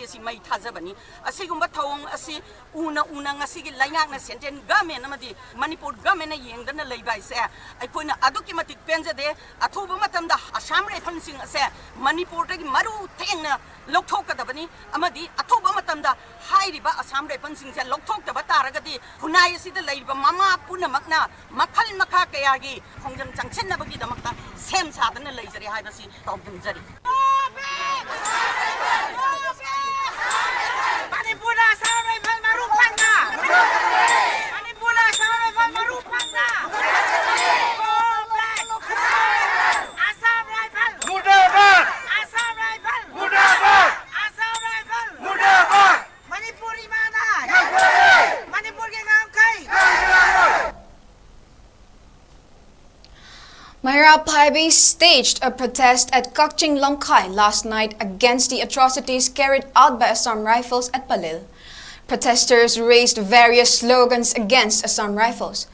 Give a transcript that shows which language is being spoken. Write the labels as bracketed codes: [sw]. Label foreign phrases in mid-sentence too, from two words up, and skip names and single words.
[mni] asi mai thajabani asigumba thawng asi una ngasi gi laingak na [en] Central government [mni] amadi Manipur government na yengdana leibai se aikoina aduki matik penjade athuba matamda Assam Rifles sing ase Manipur dagi maru thengna lokthokadabani amadi athuba matamda hairiba Assam Rifles sing se lokthokdaba taragadi hunai asida leiba mama punamakna makhal makha kayagi khongjam changchenabagi damakta sem sadana leijari haibasi tawdumjari Manipur Assam Rifles maru phangna Manipur Assam Rifles maru phangna Assam Rifles Mudabad Assam Rifles Mudabad Assam Rifles Mudabad Manipur imana [hi] Manipur ke naam kai [en] 𝐼𝐴 staged a protest at 𝐶𝐤𝐲 last night against the atrocities carried out by Assam Rifles at Palil. Protesters raised various slogans against Assam Rifles.